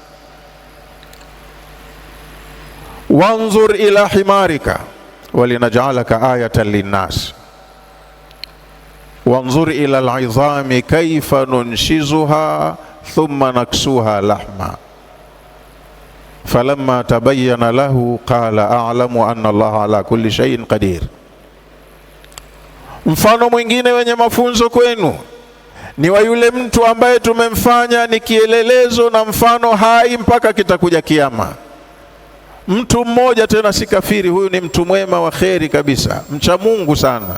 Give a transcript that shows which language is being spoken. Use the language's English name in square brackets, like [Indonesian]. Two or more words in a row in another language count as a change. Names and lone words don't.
[Arabic] وانظر إلى حمارك ولنجعلك آية للناس وانظر إلى العظام كيف ننشزها ثم نكسوها لحما فلما تبين له قال أعلم أن الله على كل شيء قدير. [Swahili] Mfano mwingine wenye mafunzo kwenu ni wa yule mtu ambaye tumemfanya ni kielelezo na mfano hai mpaka kitakuja kiyama. Mtu mmoja, tena si kafiri, huyu ni mtu mwema wa kheri kabisa, mcha Mungu sana.